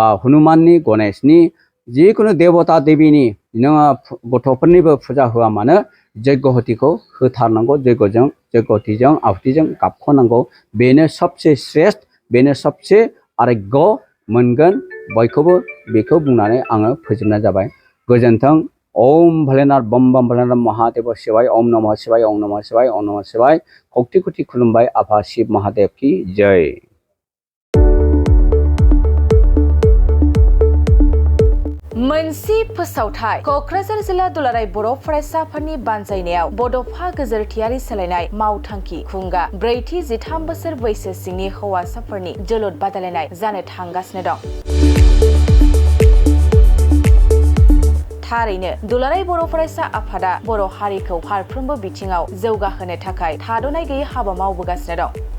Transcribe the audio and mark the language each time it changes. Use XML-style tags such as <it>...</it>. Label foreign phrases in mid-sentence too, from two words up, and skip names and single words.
<brx>हनुमाननि गणेशनि जिखुनु देवता देवीनि नोङो गथ'फोरनिबो फुजा होआ मानो यज्ञहतिखौ होथारनांगौ यज्ञहतिजों आहुतिजों गाबख'नांगौ बेनो</brx> <hi>सबसे श्रेष्ठ</hi> <brx>बेनो</brx> <hi>सबसे आरोग्य</hi> <brx>मोनगोन बयखौबो बेखौ बुंनानै आङो फोजोबनाय जाबाय गोजोन्थों</brx> <sa>ओम भोलेनाथ बम बम भोलेनाथ महादेव शिवाय ओम नमः शिवाय ओम नमः शिवाय ओम नमः शिवाय</sa> <brx>खौथि खौथि खुलुमबाय आफा</brx> <hi>शिव महादेव की जय</hi> <brx>मोनसे फोसावथाय क'क्राझार जिल्ला दुलाराय बर' फरायसाफोरनि बानजायनायाव बड'फा गोजोरथियारि सोलायनाय मावथांखि खुंगा ब्रैथि 13 बोसोर बैसो सिंनि हौवासाफोरनि जोलुर बादायलायनाय जानो थांगासिनो दं थारैनो दुलाराय बर' फरायसा आफादा बर' हारिखौ फारफ्रोमबो बिथिङाव जौगाहोनो थाखाय थाद'नाय गैयै हाबा मावबोगासिनो दं</brx>